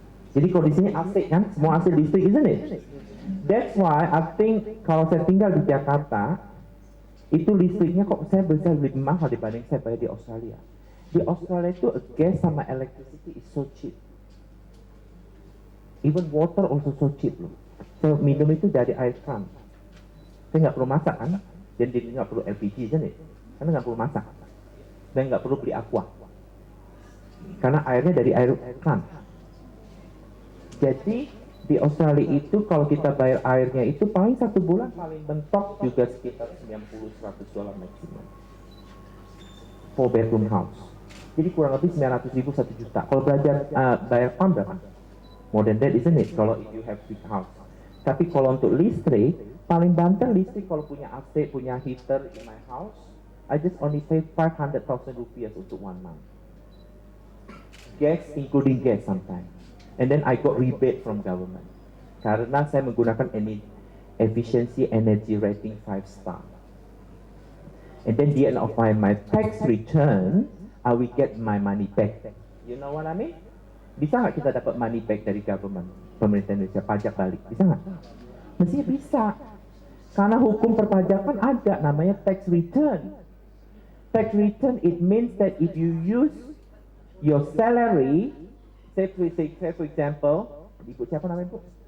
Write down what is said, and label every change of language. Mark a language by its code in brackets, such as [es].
[id] Jadi kalau di sini AC kan, semua AC listrik, isn't it? [en] That's why I think [id] kalau saya tinggal di Jakarta, itu listriknya kok saya bisa lebih mahal dibanding saya bayar di Australia. Di Australia itu gas sama electricity [en] is so cheap. Even water also so cheap loh. [id] So minum itu dari air kan. Saya nggak perlu masak kan, dan dia nggak perlu LPG kan ya, karena nggak perlu masak, dan nggak perlu beli aqua, karena airnya dari air kan. Jadi di Australia itu kalau kita bayar airnya itu paling 1 bulan paling mentok juga sekitar 90-100 dolar maksimum. [en] 4 bedroom house. [id] Jadi kurang lebih 900.000 1 juta. Kalau belajar bayar pam berapa? [en] More than that, isn't it? Kalau if you have big house. [id] Tapi kalau untuk listrik, paling banter listrik kalau punya AC, punya heater in my house, [en] I just only save [id] 500,000 rupiah untuk 1 month. [en] Gas, including gas sometimes. And then I got rebate from government. [id] Karena saya menggunakan efficiency energy rating 5 star. [en] And then the end of my tax return, I will get my money back. You know what I mean? [id] Bisa nggak kita dapat money back dari government, pemerintah Indonesia, pajak balik? Bisa nggak? Mestinya bisa. Karena hukum perpajakan ada, namanya tax return. [en] Tax return, it means that if you use your salary, say for example, [id] Ibu siapa namanya Bu?